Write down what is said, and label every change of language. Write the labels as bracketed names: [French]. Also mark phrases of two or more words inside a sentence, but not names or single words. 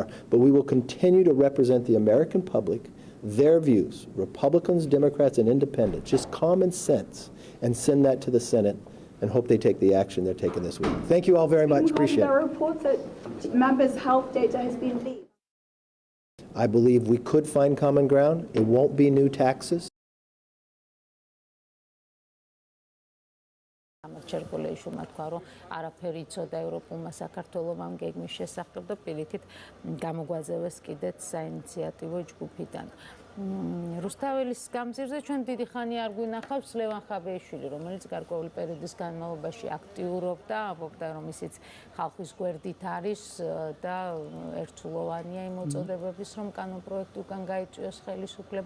[English] But we will continue to represent the American public, their views, Republicans, Democrats, and independents, just common sense, and send that to the Senate and hope they take the action they're taking this week. Thank you all very much. Appreciate it. There are reports that members' health data has been leaked. I believe we could find common ground. It won't be new taxes. [Georgian] ჩერკოლე შუმა თქვა რომ არაფერი იცოდა ევროპულმა საქართველოსამ გეგმის შესახებ და პირიქით გამოგვაძევეს კიდეც საინიციატივო ჯგუფიდან. რუსთაველის გამზირზე ჩვენ დიდი ხანი არ გვინახავს ლევან ხაბეიშვილი, რომელიც გარკვეული პერიოდის განმავლობაში აქტიურობდა, ამბობდა რომ ისიც ხალხის გვერდით არის და ერთსულოვანია იმ მოწოდებების რომ კანონპროექტი უკან გაიწვიოს ხელისუფლებამ.